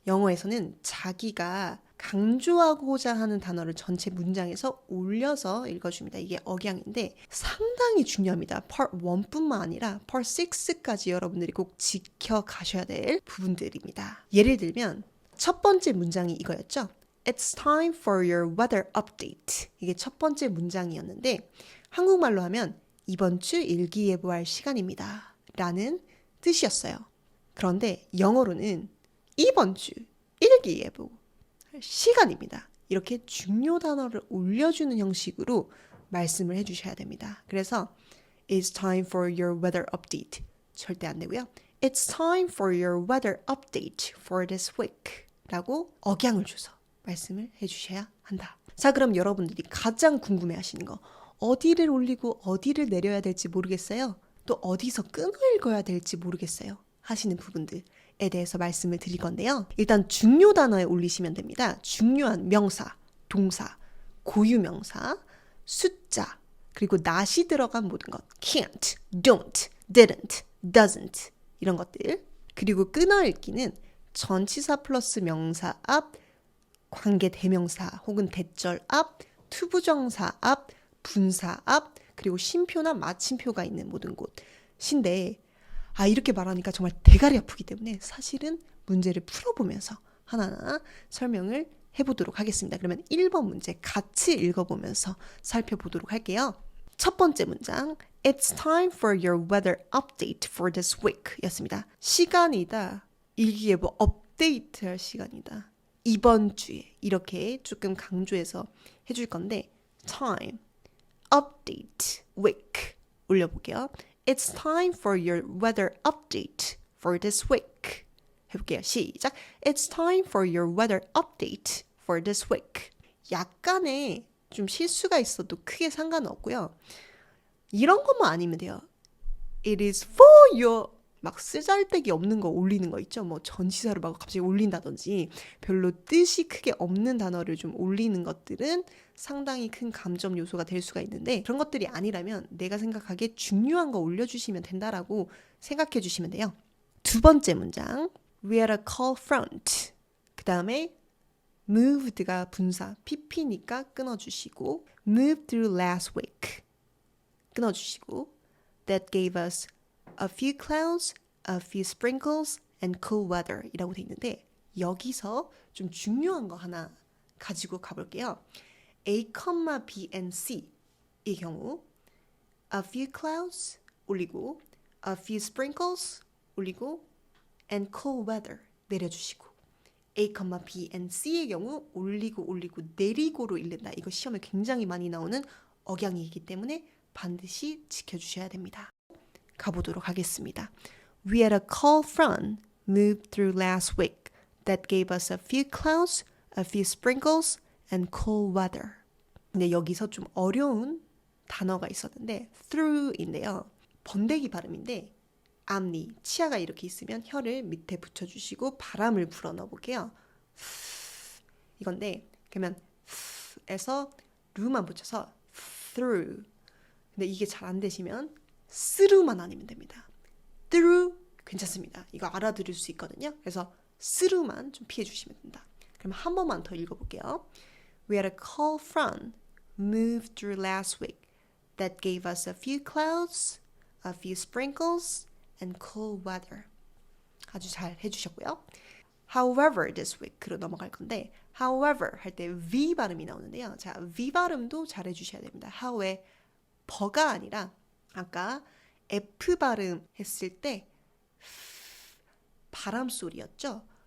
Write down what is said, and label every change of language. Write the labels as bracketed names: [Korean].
[Korean] 영어에서는 자기가 강조하고자 하는 단어를 전체 문장에서 올려서 읽어줍니다. 이게 억양인데 상당히 중요합니다. Part 1뿐만 아니라 Part 6까지 여러분들이 꼭 지켜가셔야 될 부분들입니다. 예를 들면 첫 번째 문장이 이거였죠. [English] It's time for your weather update. [Korean] 이게 첫 번째 문장이었는데 한국말로 하면 이번 주 일기예보할 시간입니다. 라는 뜻이었어요. 그런데 영어로는 이번 주 일기예보 시간입니다. 이렇게 중요 단어를 올려주는 형식으로 말씀을 해주셔야 됩니다. [English] 그래서 It's time for your weather update. [Korean] 절대 안 되고요. [English] It's time for your weather update for this week. [Korean] 라고 억양을 줘서 말씀을 해주셔야 한다. 자, 그럼 여러분들이 가장 궁금해하시는 거 어디를 올리고 어디를 내려야 될지 모르겠어요. 또 어디서 끊어 읽어야 될지 모르겠어요. 하시는 부분들에 대해서 말씀을 드릴 건데요. 일단 중요 단어에 올리시면 됩니다. 중요한 명사, 동사, 고유명사, 숫자, 그리고 not이 들어간 모든 것. [English] can't, don't, didn't, doesn't [Korean] 이런 것들. 그리고 끊어 읽기는 전치사 플러스 명사 앞, 관계 대명사 혹은 대절 앞, 투부정사 앞, 분사 앞, 그리고 쉼표나 마침표가 있는 모든 곳인데 이렇게 말하니까 정말 대가리 아프기 때문에 사실은 문제를 풀어보면서 하나하나 설명을 해보도록 하겠습니다. 그러면 1번 문제 같이 읽어보면서 살펴보도록 할게요. 첫 번째 문장 [English] It's time for your weather update for this week [Korean] 였습니다. 시간이다. 일기예보 업데이트 할 시간이다. 이번 주에 이렇게 조금 강조해서 해줄 건데 time, update, week 올려볼게요. [English] It's time for your weather update for this week. [Korean] 해볼게요. 시작. [English] It's time for your weather update for this week. [Korean] 약간의 좀 실수가 있어도 크게 상관없고요. 이런 것만 아니면 돼요. [English] It is for your [Korean] 막 쓰잘데기 없는 거 올리는 거 있죠. 뭐 전치사를 막 갑자기 올린다든지 별로 뜻이 크게 없는 단어를 좀 올리는 것들은 상당히 큰 감점 요소가 될 수가 있는데 그런 것들이 아니라면 내가 생각하기에 중요한 거 올려주시면 된다라고 생각해 주시면 돼요. 두 번째 문장 [English] We had a cold front. [Korean] 그 다음에 [English] moved가 [Korean] 분사 pp니까 끊어주시고 [English] moved through last week [Korean] 끊어주시고 [English] That gave us a few clouds, a few sprinkles, and cool weather [Korean] 이라고 돼 있는데 여기서 좀 중요한 거 하나 가지고 가볼게요. A, B, and C 이 경우 [English] a few clouds [Korean] 올리고 [English] a few sprinkles [Korean] 올리고 [English] and cool weather [Korean] 내려주시고 A, B, and C의 경우 올리고 내리고로 읽는다. 이거 시험에 굉장히 많이 나오는 억양이기 때문에 반드시 지켜주셔야 됩니다. 가보도록 하겠습니다. [English] We had a cold front moved through last week that gave us a few clouds, a few sprinkles, and cool weather. [Korean] 근데 여기서 좀 어려운 단어가 있었는데 through인데요. 번데기 발음인데 앞니, 치아가 이렇게 있으면 혀를 밑에 붙여주시고 바람을 불어 넣어볼게요. 이건데 그러면 에서 루만 붙여서 through. 근데 이게 잘 안 되시면 through만 아니면 됩니다. through 괜찮습니다. 이거 알아들을 수 있거든요. 그래서 through만 좀 피해 주시면 된다. 그럼 한 번만 더 읽어볼게요. [English] We had a cold front move through last week that gave us a few clouds, a few sprinkles, and cool weather. [Korean] 아주 잘 해주셨고요. However, this week로 넘어갈 건데 however 할 때 V 발음이 나오는데요. 자, V 발음도 잘 해주셔야 됩니다. how의 버가 아니라 아까 F 발음 했을 때 바람 소리였죠.